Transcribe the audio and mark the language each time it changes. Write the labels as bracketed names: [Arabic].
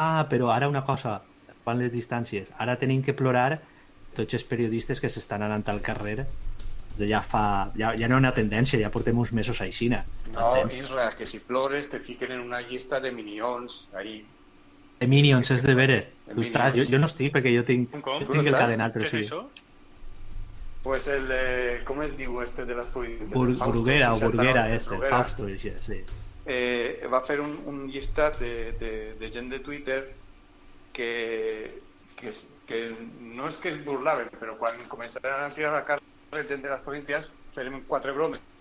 [Catalan] Però ara una cosa, quan les distàncies, ara tenim que plorar tots els periodistes que s'estan anant al carrer. Ja no hi ha una tendència, ja portem uns mesos aixina. No, Isra, que si plores te fiquen en una llista de minions ahí. De Minions, és de veres. Ostres, jo no estic perquè jo tinc el cadenat, però sí. Què és això? [Spanish] Pues el, ¿cómo es digo este de las provincias? [Catalan] Burguera o Burguera, Burguera. Fausto, sí. Va a fer un llistat de gent de Twitter que no és que es burlaven, però quan començaran a tirar la carta gent de les províncies farem 4 bromes.